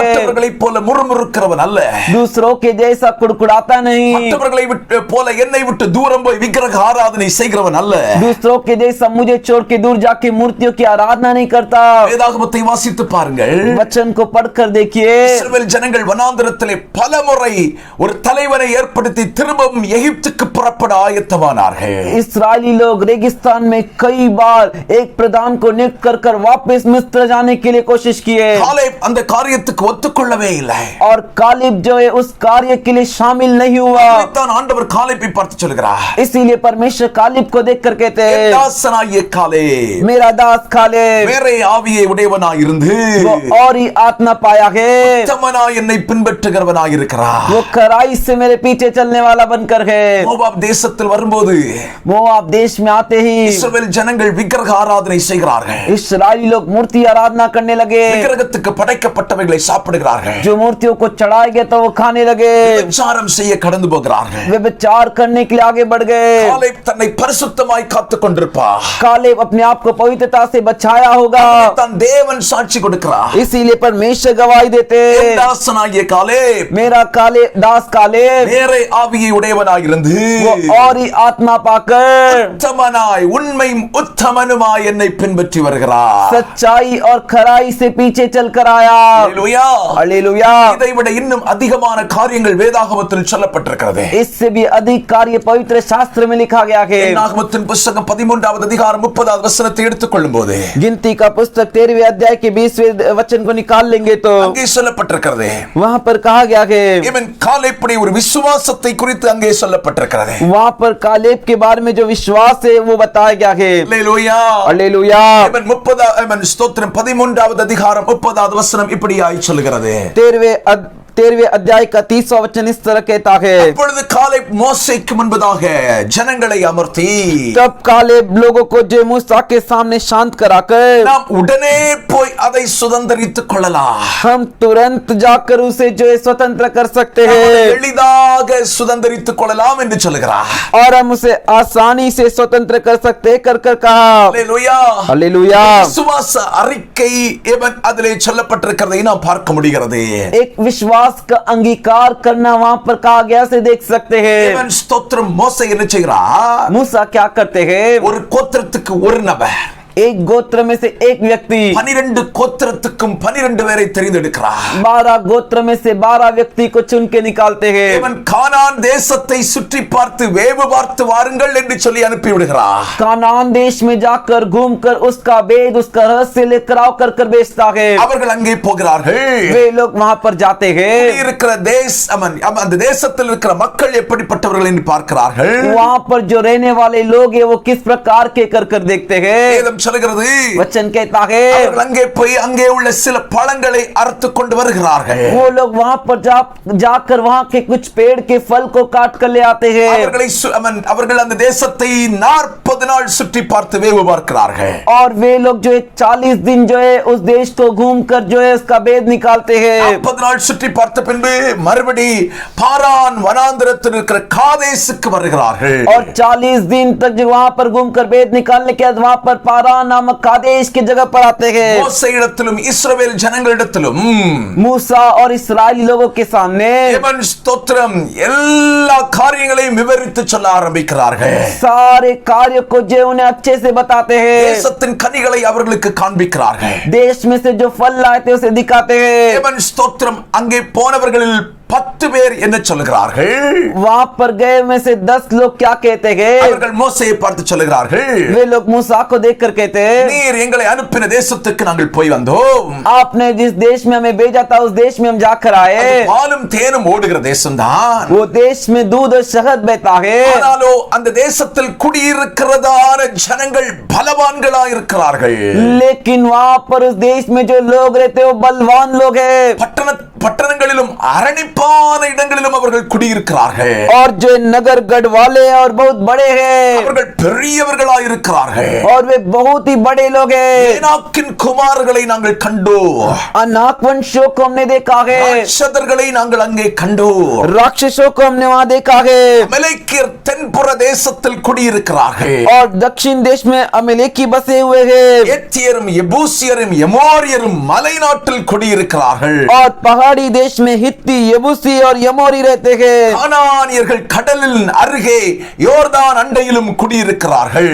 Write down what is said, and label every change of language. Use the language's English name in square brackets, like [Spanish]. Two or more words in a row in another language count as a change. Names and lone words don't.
[Tamil] மற்றவர்களைப் போல முறுமுறுக்கிறவன் அல்ல, [Hindi] दूसरों के जैसा कुड़कुड़ाता नहीं, [Tamil] மற்றவர்களை போல என்னை விட்டு தூரம் போய் விக்கிரக ஆராதனை செய்கிறவன் அல்ல, [Hindi] दूसरों के जैसा मुझे छोड़ के दूर जाके मूर्तियों की आराधना नहीं करता। [Tamil] வேதாகமத்தை வாசித்து பாருங்கள். [Hindi] वचन को पढ़कर देखिए, [Tamil] இஸ்ரவேல் ஜனங்கள் வனாந்திரத்திலே பலமுறை ஒரு தலைவனை ஏற்படுத்தி திரும்பவும் எகிப்துக்கு புறப்பட ஆயத்தமானார்கள். [Hindi] इस्राएली लोग रेगिस्तान में कई बार एक प्रधान को नियुक्त कर वापस मिस्र जाने के लिए कोशिश किए। [Tamil] காலேப் அந்த காரியத்துக்கு ஒத்துக்கொள்ளவே இல்லை. [Hindi] और कालेब जो है उस कार्य के लिए शामिल नहीं हुआ। [Tamil] தான் ஆண்டவர் காலேப்பை பார்த்து சொல்கிறார், [Hindi] इसीलिए परमेश्वर कालेब को देखकर कहते हैं, [Tamil] தாசனாகிய காலேப் [Hindi] मेरा दास कालेब [Tamil] வேறே ஆவியை உடையவனாய் இருந்து [Hindi] वो और ही आत्मा पाया है, [Tamil] உத்தமனாய் என்னை பின்பற்றுகிறவனாய் இருக்கிறார். [Hindi] वो खराई से मेरे पीछे चलने वाला बनकर है। [Tamil] மோவாப் தேசத்தில் வரும்போது [Hindi] मोआब देश में आते ही [Tamil] இஸ்ரவேல் ஜனங்கள் விக்கிரக ஆராதனை செய்கிறார்கள். [Hindi] इस्राएली लोग मूर्ति आराधना करने लगे, [Tamil] விக்கிரகத்துக்கு படைக்கப்பட்டவைகளை சாப்பிடுகிறார்கள். [Hindi] जो मूर्तियों को चढ़ाए गए तो वो खाने लगे, [Tamil] விபச்சாரம் செய்ய கடந்து போகிறார்கள். [Hindi] वे विचार करने के लिए आगे बढ़ गए। [Tamil] காலேப் தன்னை பரிசுத்தமாய் காத்துக் கொண்டிருப்பார். [Hindi] कालेब अपने आप को पवित्रता से बचाया होगा, [Tamil] தான் தேவன் சாட்சி கொடுக்கிறார். [Hindi] इसीलिए परमेश्वर गवाही देते, [Tamil] என் தாசனாகிய காலேப் [Hindi] मेरा दास कालेब [Tamil] வேறே ஆவியை உடையவனாய் இருந்து [Hindi] वो और ही आत्मा पाकर [Tamil] உத்தமனாய் உண்மையும் உத்தமனுமாய் என்னை பின்பற்றி வருகிறார். [Hindi] सच्चाई और खराई से पीछे चलकर आया। [Tamil] ஹல்லேலூயா, [Hindi] हालेलुया। [Tamil] இதை விட இன்னும் அதிகமான காரியங்கள் வேதாகமத்தில் சொல்லப்பட்டிருக்கிறது. [Hindi] इससे भी अधिक कार्य पवित्र शास्त्र में लिखा गया है। [Tamil] வேதாகமத்தின் புத்தகம் 13வது அதிகாரம் 30வது வசனத்தை எடுத்துக்கொள்ளும்போது [Hindi] गिनती का पुस्तक 13वें अध्याय के 20वें वचन को निकाल लेंगे तो [Tamil] அங்கே சொல்லப்பட்டிருக்கிறது, [Hindi] वहां पर कहा गया है, [Tamil] இவன் காலேப்புடைய ஒரு விசுவாசத்தை குறித்து அங்கே சொல்லப்பட்டிருக்கிறது. [Hindi] वहाँ पर कालेब के बारे में जो विश्वास है वो बताया गया है. [Tamil] அல்லேலூயா. [Hindi] हालेलुया. [Tamil] தேவன் 30 ஸ்தோத்திரம் 13வது அதிகாரம் 30வது வசனம் இப்படியாய் சொல்கிறது. [Hindi] 13वें अध्याय का 30वां वचन इस तरह कहता है. [Tamil] அப்பொழுது காலேப் மோசேக்கு முன்பதாக ஜனங்களை அமர்த்தி, [Hindi] तब कालेब लोगों को जो मूसा के सामने शांत कराकर, [Tamil] நாம் உடனே போய் அதை சுதந்தரித்துக் கொள்ளலாம், [Hindi] हम तुरंत जाकर उसे जो है स्वतंत्र कर सकते [Tamil] அதை [Hindi] हैं [Tamil] எளிதாக சுதந்தரித்துக் கொள்ளலாம் என்று சொல்கிறார். [Hindi] और हम उसे आसानी से स्वतंत्र कर सकते हैं कर कहा. [Tamil] அல்லேலூயா. [Hindi] हालेलुया. [Tamil] விசுவாச அறிக்கை இவன் அதிலே சொல்லப்பட்டிருக்கிறதை நாம் பார்க்க முடிகிறது. [Hindi] एक विश्वास का अंगीकार करना वहां पर कहा गया से देख सकते हैं. [Tamil] இவன் ஸ்தோத்திரம் மோசே என்ன செய்கிறார்? [Hindi] मूसा क्या करते हैं? [Tamil] ஒரு கோத்திரத்துக்கு ஒரு நபர், [Hindi] एक गोत्र में से एक व्यक्ति [Tamil] 12 கோத்திரத்துக்கும் 12 பேரை தெரிந்தெடுக்கிறார். [Hindi] 12 गोत्र में से 12 व्यक्ति को चुन के निकालते हैं. [Tamil] இவன் கானான் தேசத்தை சுற்றி பார்த்து வேவு பார்த்து வாருங்கள் என்று சொல்லி அனுப்பி விடுகிறார். [Hindi] कानान देश में जाकर घूमकर उसका वेद उसका रहस्य लेकर आओ कर भेजता है. [Tamil] அவர்கள் அங்கே போகிறார்கள். [Hindi] वे लोग वहां पर जाते हैं. [Tamil] இருக்கிற அந்த தேசத்தில் இருக்கிற மக்கள் எப்படிப்பட்டவர்கள் என்று பார்க்கிறார்கள். [Hindi] वहां पर जो रहने वाले लोग हैं वो किस प्रकार के कर देखते हैं. [Tamil] வேதம் சொல்கிறது, [Hindi] वचन कहता है [Tamil] அவர்கள் அங்கே போய் அங்கே உள்ள சில பழங்களை அறுத்து கொண்டு வருகிறார்கள். [Hindi] वो लोग वहां पर जाकर वहां के कुछ पेड़ के फल को काट कर ले आते हैं. [Tamil] அவர்கள் அந்த தேசத்தை 40 நாள் சுற்றி பார்த்து வேவு பார்க்கிறார்கள். [Hindi] और वे लोग जो है 40 दिन जो है उस देश को घूमकर जो है उसका भेद निकालते हैं. [Tamil] 40 நாள் சுற்றி பார்த்த பின்பு மறுபடி பாரான் வனாந்திரத்தில் இருக்கிற காதேசுக்கு வருகிறார்கள். [Hindi] और 40 दिन तक जो वहां पर घूमकर भेद निकालने के बाद वहां पर पारान नामक कादेश की जगह पर आते हैं. [Tamil] மோசேயிடத்திலும் இஸ்ரவேல் ஜனங்களிடத்திலும் [Hindi] मूसा और इस्राएली लोगों के सामने [Tamil] தேவன் ஸ்தோத்திரம் எல்லா காரியங்களையும் விவரித்து சொல்ல ஆரம்பிக்கிறார்கள். [Hindi] सारे कार्य को जो उन्हें अच्छे से बताते हैं. [Tamil] தேசத்தின் கனிகளை அவர்களுக்கு காண்பிக்கிறார்கள். [Hindi] देश में से जो फल लाए थे उसे दिखाते हैं. [Tamil] தேவன் ஸ்தோத்திரம் அங்கே போனவர்களில் 10 பேர் என்ன சொல்கிறார்கள்? [Hindi] वहां पर गए में से 10 लोग क्या कहते हैं? [Tamil] அவர்கள் மோசேயை பார்த்து சொல்கிறார்கள், [Hindi] वे लोग मूसा को देखकर कहते हैं, [Tamil] நீர் எங்களை அனுப்பின தேசத்துக்கு நாங்கள் போய் வந்தோம். [Hindi] आपने जिस देश में हमें भेजा था उस देश में हम जाकर आए. [Tamil] பாலும் தேனும் ஓடுகிற தேசம்தான். [Hindi] वो देश में दूध और शहद बहता है. [Tamil] ஆனாலோ அந்த தேசத்தில் குடியிருக்கிறதான ஜனங்கள் பலவான்களா இருக்கிறார்கள். [Hindi] लेकिन वहां पर उस देश में जो लोग रहते हैं वो बलवान लोग हैं. [Tamil] பட்டணங்களிலும் அரணிப்பான இடங்களிலும் அவர்கள் குடியிருக்கிறார்கள். [Hindi] और जो नगर गढ़ वाले हैं और बहुत बड़े हैं. [Tamil] அவர்கள் பெரியவர்களா இருக்கிறார்கள். [Hindi] और वे बहुत ही बड़े लोग हैं. [Tamil] ஏனாக்கின் குமாரர்களை நாங்கள் கண்டோம். [Hindi] अनाक वंशों को हमने देखा है. [Tamil] ராட்சதர்களை நாங்கள் அங்கே கண்டோம். [Hindi] राक्षसों को हमने वहां देखा है. [Tamil] அமலேக்கியர் தென்புற தேசத்தில் குடியிருக்கிறார்கள். [Hindi] और दक्षिण देश में अमेलेकी बसे हुए हैं. [Tamil] ஏத்தியரும் எபூசியரும் எமோரியரும் மலைநாட்டில் குடியிருக்கிறார்கள். [Hindi] और पहाड़ी देश में हित्ती यबूसी और यमोरी रहते हैं. [Tamil] கானானியர்கள் கடலின் அருகே யோர்தான் அண்டையிலும் குடியிருக்கிறார்கள்.